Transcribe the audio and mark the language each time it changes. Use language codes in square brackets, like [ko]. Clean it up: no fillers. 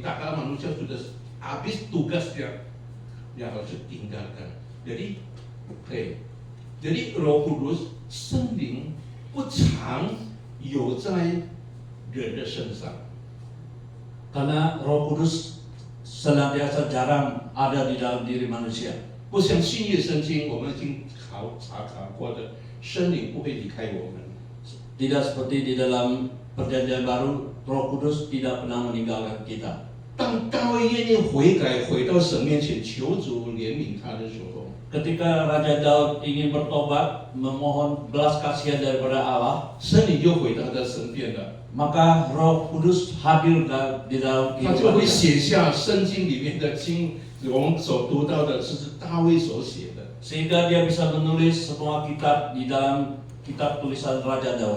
[id] Tak kala manusia sudah habis tugasnya, dia harus tinggalkan. Jadi Roh Kudus [zh] 圣灵不常有在人的身上， [id] Karena Roh Kudus senantiasa jarang ada di dalam diri manusia. [zh] 不像新约圣经我们已经查过的，圣灵不会离开我们。 [id] Tidak seperti di dalam Perjanjian Baru, Roh Kudus tidak pernah meninggalkan kita. [zh] 当大卫愿意悔改，回到神面前求主怜悯他的时候， [id] Ketika Raja Daud ingin bertobat, memohon belas kasihan daripada Allah, [zh] 圣灵就回到他身边了， [id] maka Roh Kudus hadir di dalam [zh] 他就 [id] kehidupan [zh] 会 [id] kita. [zh] 写下圣经里面的经，我们所读到的是大卫所写的。 [id] Sehingga dia bisa menulis semua kitab di dalam kitab tulisan Raja Daud.